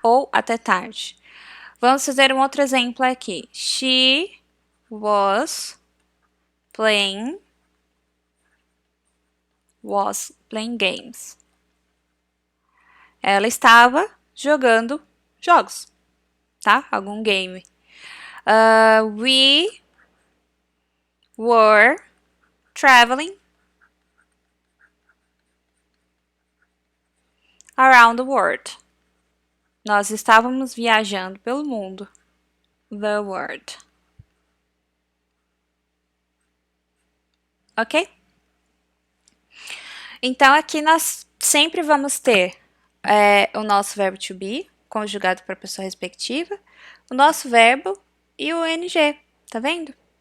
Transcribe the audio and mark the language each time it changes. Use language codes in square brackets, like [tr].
[pt] Ou até tarde. Vamos fazer um outro exemplo aqui. [en] She was playing games. [pt] Ela estava jogando jogos, tá? Algum game. [en] We were traveling around the world. [pt] Nós estávamos viajando pelo mundo. [en] The world. [pt] Ok? Então, aqui nós sempre vamos ter o nosso verbo to be, conjugado para a pessoa respectiva, o nosso verbo e o ing, tá vendo?